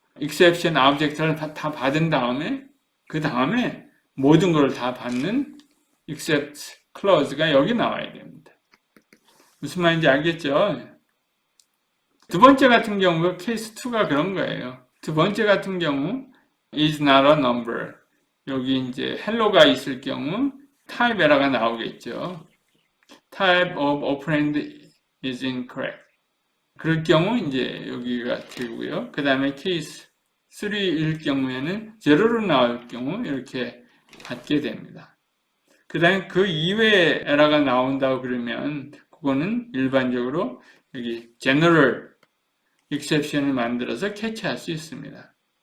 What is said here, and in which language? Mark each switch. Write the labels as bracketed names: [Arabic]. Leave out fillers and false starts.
[Korean] exception object를 다 받은 다음에 그 다음에 모든 걸 다 받는 except clause가 여기 나와야 됩니다. 무슨 말인지 알겠죠? 두 번째 같은 경우 케이스 2가 그런 거예요. 두 번째 같은 경우 [English] is not a number. [Korean] 여기 이제 hello가 있을 경우 type error가 나오겠죠. [English] type of operand is incorrect. [Korean] 그럴 경우 이제 여기가 되고요. 그 다음에 케이스 3일 경우에는 제로로 나올 경우 이렇게 받게 됩니다. 그 다음에 그 이외에 에러가 나온다고 그러면 그거는 일반적으로 여기 general exception을 만들어서 캐치할 수 있습니다.